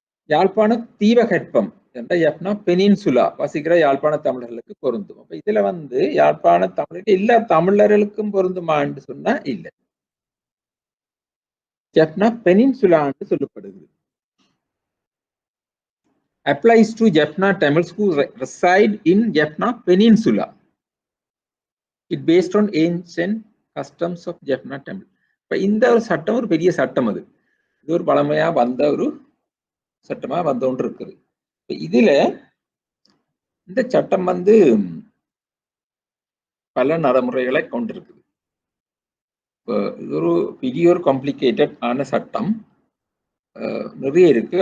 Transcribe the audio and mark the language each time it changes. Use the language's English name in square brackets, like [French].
[Tamil] யாழ்ப்பாண தீபகற்பம் என்ற பெனின்சுலா வசிக்கிற யாழ்ப்பாண தமிழர்களுக்கு பொருந்தும். அப்ப இதுல வந்து யாழ்ப்பாண தமிழருக்கு எல்லா தமிழர்களுக்கும் பொருந்துமான்னு சொன்னா இல்லை. ஜப்னா பெனின்சுலா என்று சொல்லப்படுகிறது. [English] applies to Jaffna Tamils who reside in Jaffna Peninsula. It based on ancient customs of Jaffna Tamil. [Tamil] இப்ப இந்த ஒரு சட்டம் ஒரு பெரிய சட்டம். அது இது ஒரு பழமையா வந்த ஒரு சட்டமா வந்து ஒன்று இருக்குது. இதுல இந்த சட்டம் வந்து பல நடைமுறைகளை கொண்டிருக்குது. இது ஒரு பெரிய ஒரு காம்ப்ளிகேட்டட் ஆன சட்டம் நிறைய இருக்கு.